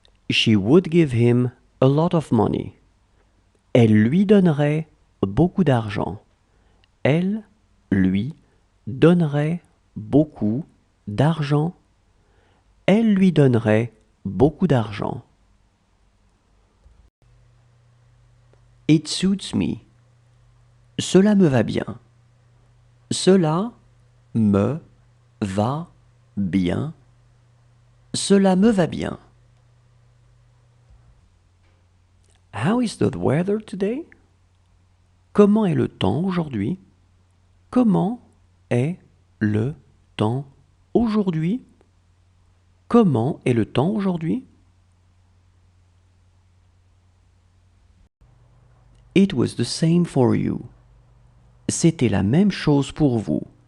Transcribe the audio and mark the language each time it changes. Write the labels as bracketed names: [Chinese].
[English] She would give him a lot of money. [French] Elle lui donnerait beaucoup d'argent. Elle lui donnerait beaucoup d'argent. Elle lui donnerait beaucoup d'argent. [English] It suits me. [French] Cela me va bien. Cela me va bien. Cela me va bien. [English] How is the weather today? [French] Comment est le temps aujourd'hui? Comment est le temps aujourd'hui? Comment est le temps aujourd'hui? [English] It was the same for you. [French] C'était la même chose pour vous.